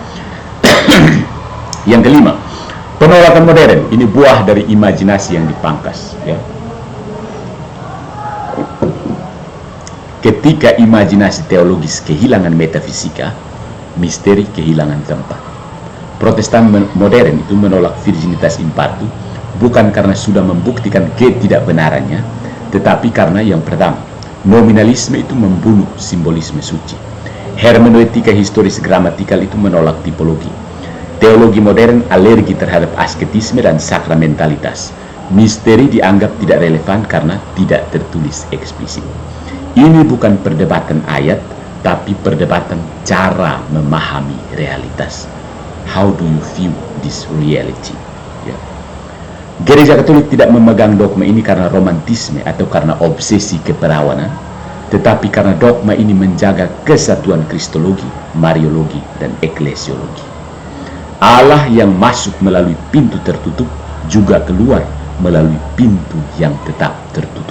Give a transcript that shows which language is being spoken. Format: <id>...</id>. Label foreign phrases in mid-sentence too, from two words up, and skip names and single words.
<id>Yang kelima, penolakan modern. Ini buah dari imajinasi yang dipangkas. Ya. Ketika imajinasi teologis kehilangan metafisika, misteri kehilangan tempat. Protestan modern itu menolak virginitas</id> <la>in partu</la> <id>bukan karena sudah membuktikan ketidakbenarannya, tetapi karena yang pertama, nominalisme itu membunuh simbolisme suci. Hermeneutika historis gramatikal itu menolak tipologi. Teologi modern alergi terhadap asketisme dan sakramentalitas. Misteri dianggap tidak relevan karena tidak tertulis eksplisit. Ini bukan perdebatan ayat, tapi perdebatan cara memahami realitas.</id> <en>How do you view this reality?</en> <id>Ya. Gereja Katolik tidak memegang dogma ini karena romantisme atau karena obsesi keperawanan, tetapi karena dogma ini menjaga kesatuan kristologi, mariologi, dan eklesiologi. Allah yang masuk melalui pintu tertutup juga keluar melalui pintu yang tetap tertutup.</id>